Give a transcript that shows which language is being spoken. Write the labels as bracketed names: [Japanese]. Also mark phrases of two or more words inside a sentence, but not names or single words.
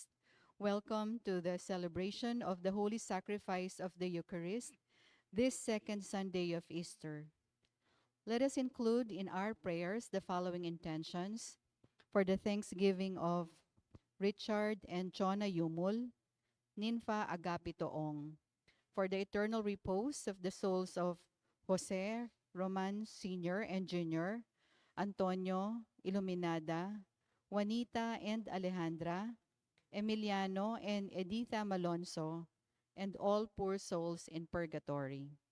[English] Welcome to the celebration of the Holy Sacrifice of the Eucharist, this second Sunday of Easter. Let us include in our prayers the following intentions for the thanksgiving of Richard and Chona Yumul, Ninfa Agapitoong, for the eternal repose of the souls of Jose, Roman Sr. and Jr., Antonio, Iluminada, Juanita and Alejandra, Emiliano and Editha Malonzo, and all poor souls in purgatory.